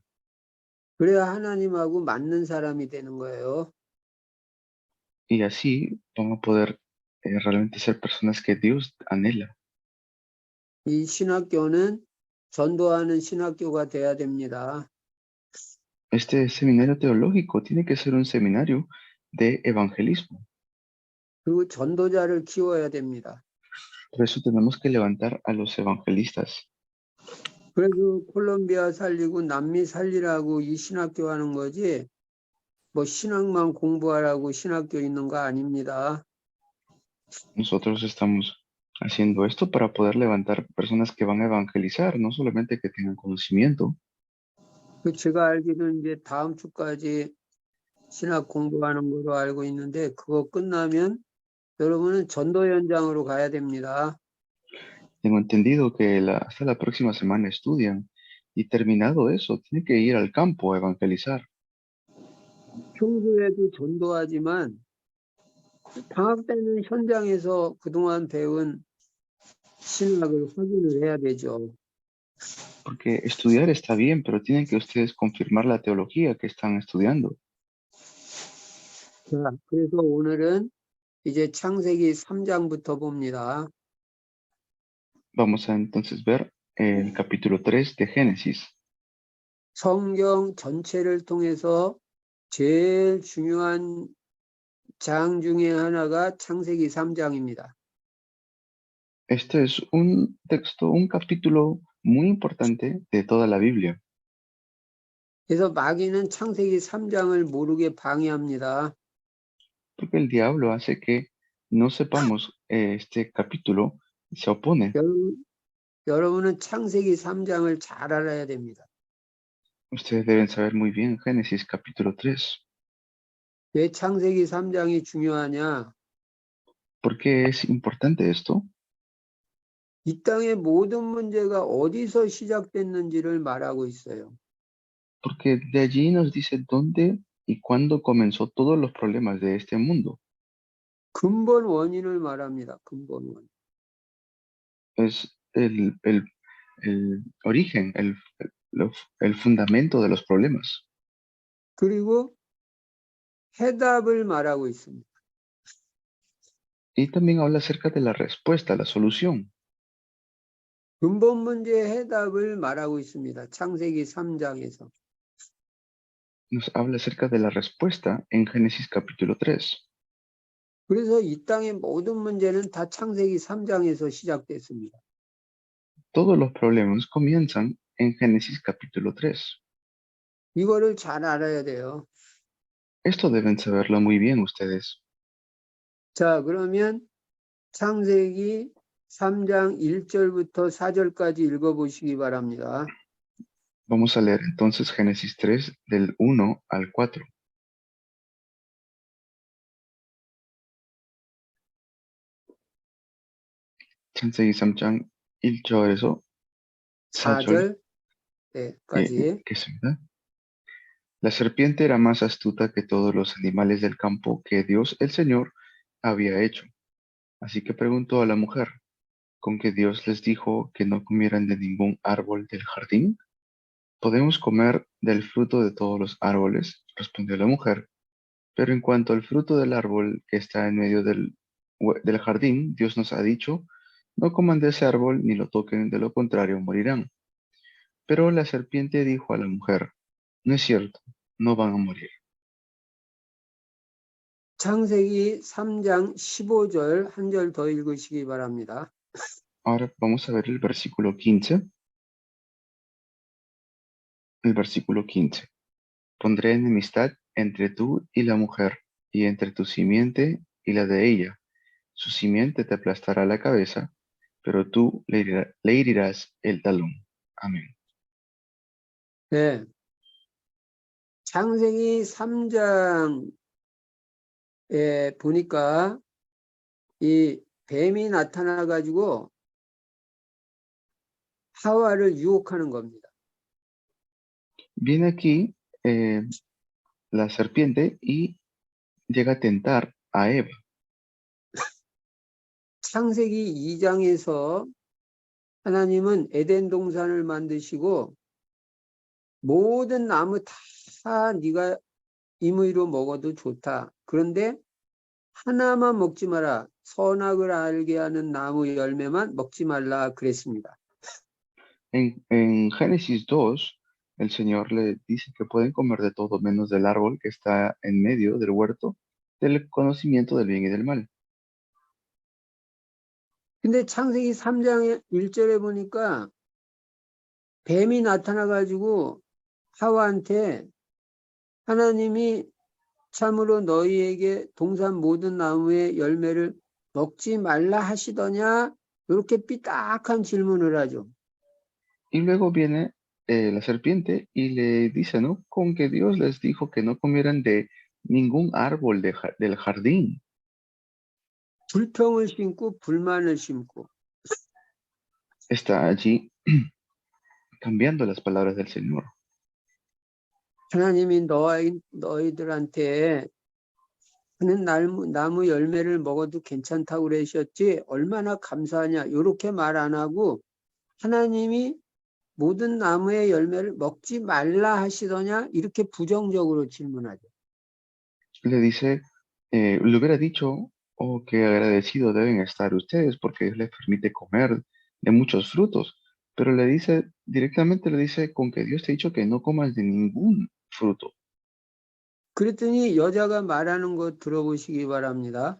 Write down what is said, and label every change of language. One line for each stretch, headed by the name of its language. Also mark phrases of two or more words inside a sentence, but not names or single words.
Korean: 그래야 하나님하고 맞는 사람이 되는 거예요.
Spanish: Y así van a poder realmente ser personas que Dios anhela.
Korean: 이 신학교는 전도하는 신학교가 돼야 됩니다.
Spanish: Este seminario teológico tiene que ser un seminario de evangelismo.
Korean: 그리고 전도자를 키워야 됩니다.
Spanish: Por eso tenemos que levantar a los evangelistas.
Korean: 그래서 콜롬비아 살리고 남미 살리라고 이 신학교 하는 거지 뭐 신학만 공부하라고 신학교 있는 거 아닙니다.
Spanish: Nosotros estamos haciendo esto para poder levantar personas que van a evangelizar, no solamente que tengan conocimiento.
Korean: 제가 알기로는 이제 다음 주까지 신학 공부하는 거로 알고 있는데 그거 끝나면 여러분은 전도 현장으로 가야 됩니다.
Spanish: Tengo entendido que hasta la próxima semana estudian y terminado eso, tienen que ir al campo a evangelizar.
Korean: 평소에도 전도하지만 방학 때는 현장에서 그동안 배운 신학을 확인을 해야 되죠.
Spanish: Porque estudiar está bien, pero tienen que ustedes confirmar la teología que están estudiando.
Korean: 자, 그래서 오늘은 이제 창세기 3장부터 봅니다.
Spanish: Vamos a entonces ver el capítulo 3 de Génesis.
Korean: 성경 전체를 통해서 제일 중요한 장 중에 하나가 창세기 3장입니다.
Spanish: Este es un texto, un capítulo muy importante de toda la Biblia.
Korean: 그래서 마귀는 창세기 3장을 모르게 방해합니다.
Spanish: Porque el diablo hace que no sepamos este capítulo, se opone.
Korean: 여러분은 창세기 3장을 잘 알아야 됩니다.
Spanish: Ustedes deben saber muy bien Génesis capítulo 3.
Korean: 왜 창세기 3장이 중요하냐?
Spanish: ¿Por qué es importante esto?
Korean: 이 땅의 모든 문제가 어디서 시작됐는지를 말하고 있어요.
Spanish: Porque de allí nos dice dónde y cuándo comenzó todos los problemas de este mundo.
Korean: 근본 원인을 말합니다. 근본 원인.
Spanish: Es el origen, el fundamento de los problemas.
Korean: 그리고 해답을 말하고 있습니다.
Spanish: Y también habla acerca de la respuesta, la solución.
Korean: 근본 문제의 해답을 말하고 있습니다. 창세기 3장에서.
Spanish: Nos habla acerca de la respuesta en Génesis capítulo 3.
Korean: 그래서 이 땅의 모든 문제는 다 창세기 3장에서 시작됐습니다.
Spanish: Todos los problemas comienzan en Génesis capítulo 3.
Korean: 이거를 잘 알아야 돼요.
Spanish: Esto deben saberlo muy bien ustedes.
Korean: 자, 그러면 창세기 3장 1절부터 4절까지 읽어보시기 바랍니다.
Spanish: Vamos a leer entonces Génesis 3 del 1 al 4.
Korean: 창세기 3장 1절에서 4절 4절까지. 읽겠습니다.
Spanish: La serpiente era más astuta que todos los animales del campo que Dios el Señor había hecho. Así que preguntó a la mujer, ¿con qué Dios les dijo que no comieran de ningún árbol del jardín? ¿Podemos comer del fruto de todos los árboles? Respondió la mujer. Pero en cuanto al fruto del árbol que está en medio del jardín, Dios nos ha dicho, no coman de ese árbol ni lo toquen, de lo contrario morirán. Pero la serpiente dijo a la mujer, no es cierto, no van a morir.
Korean: 창세기 3장 15절 한 절 더 읽으시기 바랍니다.
Spanish: Ahora vamos a ver el versículo 15. El versículo 15. Pondré enemistad entre tú y la mujer, y entre tu simiente y la de ella. Su simiente te aplastará la cabeza, pero tú le herirás el talón. Amén.
Korean: 네. 창세기 3장에 보니까 이 뱀이 나타나 가지고 하와를 유혹하는 겁니다.
Spanish: Viene aquí la serpiente y llega a tentar a Eva.
Korean: 창세기 2장에서 하나님은 에덴 동산을 만드시고 모든 나무 다 네가 임의로 먹어도 좋다. 그런데 하나만 먹지 마라. 선악을 알게 하는 나무 열매만 먹지 말라 그랬습니다.
Spanish: En Génesis 2, el Señor le dice que pueden comer de todo menos del árbol que está en medio del huerto del conocimiento del bien y del mal.
Korean: 근데 창세기 3장의 1절에 보니까 뱀이 나타나가지고 하와한테 하나님이 참으로 너희에게 동산 모든 나무의 열매를 먹지 말라 하시더냐? 이렇게 삐딱한 질문을 하죠.
Spanish: Y luego viene la serpiente y le dice, ¿no? Con que Dios les dijo que no comieran de ningún árbol del jardín.
Korean: 불평을 심고 불만을 심고
Spanish: está allí cambiando las palabras del Señor.
Korean: 하나님이 너희들한테 그는 나무 열매를 먹어도 괜찮다고 그러셨지 얼마나 감사하냐 이렇게 말 안 하고 하나님이 모든 나무의 열매를 먹지 말라 하시더냐 이렇게 부정적으로 질문하죠.
Spanish: Le dice, le hubiera dicho, oh, qué agradecidos deben estar ustedes porque Dios les permite comer de muchos frutos. Pero le dice, directamente le dice, con que Dios te ha dicho que no comas de ningún fruto.
Korean: 그랬더니 여자가 말하는 거 들어보시기 바랍니다.